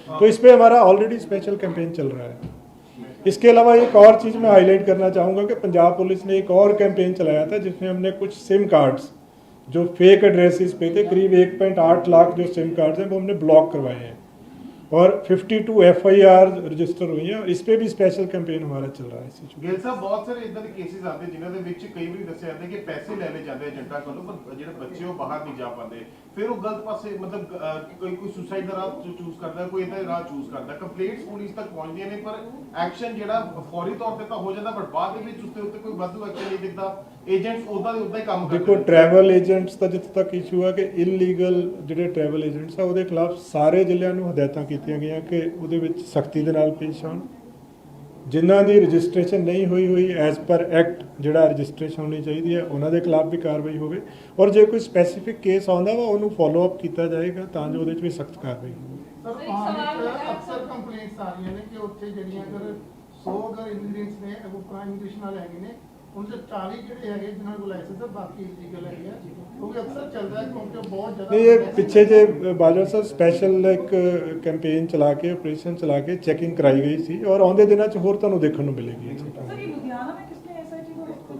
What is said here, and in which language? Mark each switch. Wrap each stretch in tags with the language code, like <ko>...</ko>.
<hi>तो इस पर हमारा ऑलरेडी स्पेशल कैंपेन चल रहा है। इसके अलावा एक और चीज़ मैं हाईलाइट करना चाहूँगा कि पंजाब पुलिस ने एक और कैंपेन चलाया था जिसमें हमने कुछ सिम कार्ड्स जो फेक एड्रेसेस पे थे, करीब 1.8 लाख जो सिम कार्ड्स हैं वो हमने ब्लॉक करवाए हैं और 52 FIR रजिस्टर हुई हैं। इस पे भी स्पेशल कैंपेन हमारा चल रहा है इस इशू।</hi> <pa>ਗਿੱਲ ਸਾਹਿਬ ਬਹੁਤ ਸਾਰੇ ਇਦਾਂ ਦੇ ਕੇਸਿਸ ਆਉਂਦੇ ਜਿਨ੍ਹਾਂ ਦੇ ਵਿੱਚ ਕਈ ਵਾਰੀ ਦੱਸਿਆ ਜਾਂਦਾ ਕਿ ਪੈਸੇ ਲੈ ਲਏ ਜਾਂਦੇ ਏਜੰਟਾਂ ਕੋਲੋਂ, ਪਰ ਜਿਹੜੇ ਬੱਚੇ ਉਹ ਬਾਹਰ ਨਹੀਂ ਜਾ ਪਾਉਂਦੇ, ਫਿਰ ਉਹ ਗਲਤ ਪਾਸੇ ਮਤਲਬ ਕੋਈ ਸੁਸਾਈਡ ਦਾ ਰਾਹ ਚੂਜ਼ ਕਰਦਾ, ਕੋਈ ਇਦਾਂ ਦਾ ਰਾਹ ਚੂਜ਼ ਕਰਦਾ। ਕੰਪਲੇਂਟਸ ਪੁਲਿਸ ਤੱਕ ਪਹੁੰਚਦੀਆਂ ਨੇ ਪਰ ਐਕਸ਼ਨ ਜਿਹੜਾ ਫੌਰੀ ਤੌਰ ਤੇ ਤਾਂ ਹੋ ਜਾਂਦਾ, ਪਰ ਬਾਅਦ ਦੇ ਵਿੱਚ ਉਸ ਦੇ ਉੱਤੇ ਕੋਈ ਵਾਧੂ ਐਕਸ਼ਨ ਨਹੀਂ ਦਿਖਦਾ। ਏਜੰਟਸ ਉਦਾਂ ਦੇ ਉਦਾਂ ਹੀ ਕੰਮ ਕਰਦੇ ਦੇਖੋ ਟਰੈਵਲ ਏਜੰਟਸ ਦਾ ਜਿੱਥੇ ਤੱਕ ਇਸ਼ੂ ਹੈ ਕਿ ਇਲੀਗਲ ਜਿਹੜੇ ਟਰੈਵਲ ਏਜੰਟਸ ਆ ਉਹਦੇ ਖਿਲਾਫ ਸਾਰੇ ਜ਼ਿਲ੍ਹਿਆਂ ਨੂੰ ਹਦਾਇਤਾਂ ਕੀਤੀਆਂ ਗਈਆਂ ਕਿ ਉਹਦੇ ਵਿੱਚ ਸਖਤੀ ਦੇ ਨਾਲ ਪੇਸ਼ ਆਉਣ। ਜਿਨ੍ਹਾਂ ਦੀ ਰਜਿਸਟ੍ਰੇਸ਼ਨ ਨਹੀਂ ਹੋਈ ਐਜ਼ ਪਰ ਐਕਟ ਜਿਹੜਾ ਰਜਿਸਟ੍ਰੇਸ਼ਨ ਹੋਣੀ ਚਾਹੀਦੀ ਹੈ ਉਹਨਾਂ ਦੇ ਖਿਲਾਫ ਵੀ ਕਾਰਵਾਈ ਹੋਵੇ, ਔਰ ਜੇ ਕੋਈ ਸਪੈਸੀਫਿਕ ਕੇਸ ਆਉਂਦਾ ਵਾ ਉਹਨੂੰ ਫੋਲੋ ਅਪ ਕੀਤਾ ਜਾਏਗਾ ਤਾਂ ਜੋ ਉਹਦੇ 'ਚ ਵੀ ਸਖਤ ਕਾਰਵਾਈ ਹੋਵੇ। ਸਰ ਇੱਕ ਸਵਾਲ ਹੈ ਅਕਸਰ ਕੰਪਲੇਂਟਸ ਆ ਰਹੀਆਂ ਨੇ ਕਿ ਉੱਥੇ ਜਿਹੜੀਆਂ ਅਗਰ 100 ਅਗਰ ਇੰਗਰੀਡੀਐਂਟਸ ਨੇ ਉਹ ਪ੍ਰਾਈਮ ਇੰਗਲਿਸ਼ ਨਾਲ ਹੈਗੇ ਨੇ, ਉਹਨਾਂ ਦੇ 40 ਜਿਹੜੇ ਹੈਗੇ ਜਿਨ੍ਹਾਂ ਕੋਲ ਲਾਇਸੈਂਸ ਹੈ, ਬਾਕੀ ਇਲੀਗਲ ਹੈਗੇ ਆ, ਕਿਉਂਕਿ ਅਕਸਰ ਚੱਲਦਾ ਹੈ ਕਿਉਂਕਿ ਬਹੁਤ ਜ਼ਿਆਦਾ ਨਹੀਂ, ਇਹ ਪਿੱਛੇ ਜੇ ਬਾਜਵਾ ਸਾਹਿਬ ਸਪੈਸ਼ਲ ਇੱਕ ਕੈਂਪੇਨ ਚਲਾ ਕੇ ਆਪਰੇਸ਼ਨ ਚਲਾ ਕੇ ਚੈਕਿੰਗ ਕਰਾਈ ਗਈ ਸੀ ਔਰ ਆਉਂਦੇ ਦਿਨਾਂ 'ਚ ਹੋਰ ਤੁਹਾਨੂੰ ਦੇਖਣ ਨੂੰ ਮਿਲੇਗੀ।</pa> <hi>सर ये लुधियाना में किसने SIT को</hi>